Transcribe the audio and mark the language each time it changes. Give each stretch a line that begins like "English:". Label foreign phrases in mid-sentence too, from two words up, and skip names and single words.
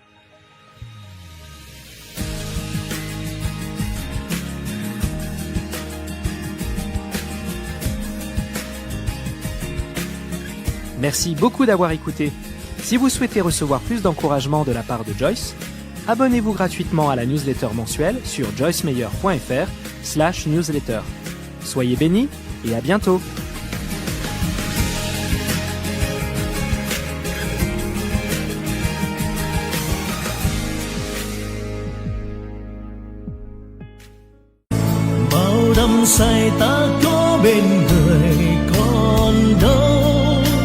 French: Merci beaucoup d'avoir écouté. Si vous souhaitez recevoir plus d'encouragement de la part de Joyce, abonnez-vous gratuitement à la newsletter mensuelle sur joycemeyer.fr/newsletter. Soyez bénis et à bientôt.
Vietnamese: Đắm say ta có bên người còn đâu,